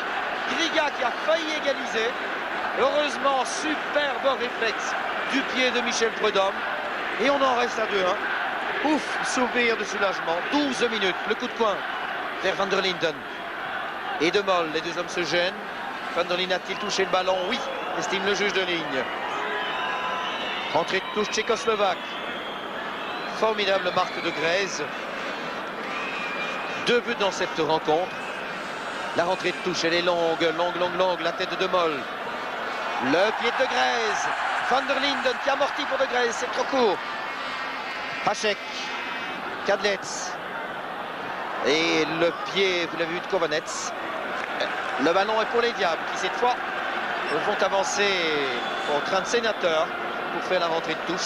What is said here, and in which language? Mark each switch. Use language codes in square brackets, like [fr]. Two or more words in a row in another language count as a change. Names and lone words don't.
[fr] Griga qui a failli égaliser. Heureusement, superbe réflexe du pied de Michel Prudhomme. Et on en reste à 2-1. Ouf, sourire de soulagement. 12 minutes, le coup de coin vers Van der Linden. Et De Mol, les deux hommes se gênent. Van der Linden a-t-il touché le ballon? Oui, estime le juge de ligne. Rentrée de touche tchécoslovaque. Formidable marque de Grèze. 2 buts dans cette rencontre. La rentrée de touche, elle est longue. La tête de De Mol. Le pied de Grèze. Van der Linden qui amortit pour De Grèze. C'est trop court. Hachek. Kadlec. Et le pied, vous l'avez vu, de Kovanets. Le ballon est pour les Diables qui cette fois vont avancer au train de sénateur pour faire la rentrée de touche.